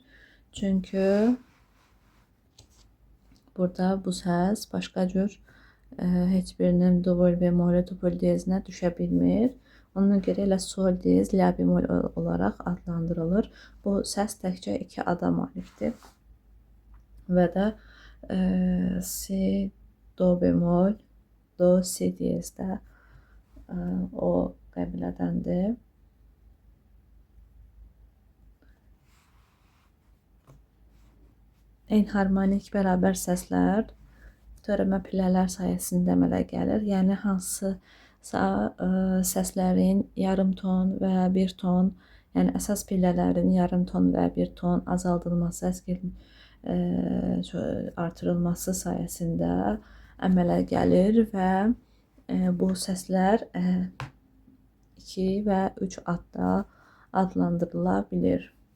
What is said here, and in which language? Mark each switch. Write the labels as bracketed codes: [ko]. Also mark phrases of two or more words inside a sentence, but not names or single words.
[az] Çünki burada bu səs başqa cür heç birinin double bemol, double diyezinə düşə bilmir. Ona görə elə sol diyez, la bemol olaraq adlandırılır. Bu səs təkcə 2 ada malikdir. Və də si, do bemol, do, si diyezdə o qəbilədəndir. Enharmonik bərabər səslər törəmə pillələr sayəsində əmələ gəlir. Yəni hansısa səslərin yarım ton və bir ton, yəni əsas pillələrin yarım ton və bir ton azaldılması, artırılması sayəsində əmələ gəlir və bu səslər 2 və 3 adda adlandırıla bilir.